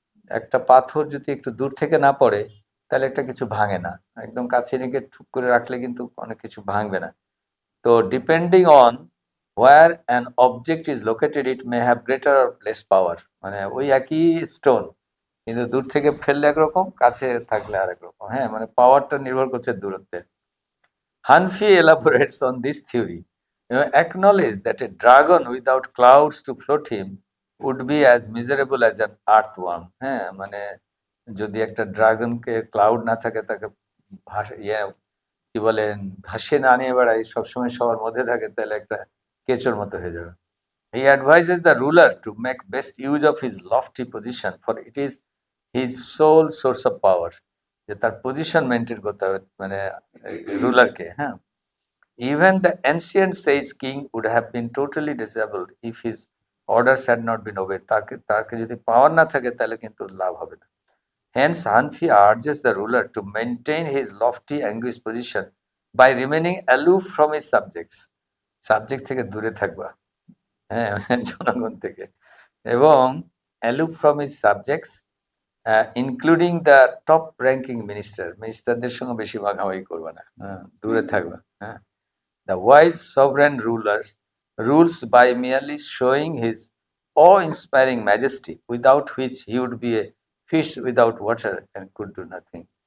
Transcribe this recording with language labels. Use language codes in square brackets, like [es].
[bn] একটা পাথর যদি একটু দূর থেকে না পড়ে তাহলে একটা কিছু ভাঙে না, একদম কাছে রেখে ঠুক করে রাখলে কিন্তু অনেক কিছু ভাঙবে না। তো [en] depending on where an object is located it may have greater or less power, [bn] মানে ওই একই স্টোন কিন্তু দূর থেকে ফেললে একরকম, কাছে থাকলে আরেক রকম। হ্যাঁ, মানে পাওয়ারটা নির্ভর করছে দূরত্বে। [en] Hanfi elaborates on this theory, acknowledge that a dragon without clouds to float him would be as miserable as an earthworm. [bn] হ্যাঁ, মানে যদি একটা ড্রাগনকে ক্লাউড না থাকে, তাকে কি বলেন ভাসিয়ে না নিয়ে বেড়ায়, সবসময় সবার মধ্যে থাকে, তাহলে একটা কেঁচোর মতো হয়ে যাবে। [en] He advises the ruler to make best use of his lofty position, for it is his sole source of power. [bn] যে তার পজিশন মেনটেন করতে হবে, মানে রুলারকে। [en] হ্যাঁ, even the ancient sage king would have been totally disabled if his orders had not been obeyed. [bn] তাকে যদি পাওয়ার না থাকে তাহলে কিন্তু লাভ হবে না। [en] Hence, Hanfi urges the ruler to maintain his lofty anguished position by remaining aloof from his subjects. [bn] Subject থেকে দূরে থাকবা, হ্যাঁ, জনগণ থেকে, এবং [en] aloof from his subjects, including the top ranking [bn] মিনিস্টারদের সঙ্গে বেশি ভাগাভাগি করবে না, দূরে থাকবে। [en] হ্যাঁ, the wise sovereign rules by merely showing his awe-inspiring majesty, without which he would be a fish without water and could do nothing.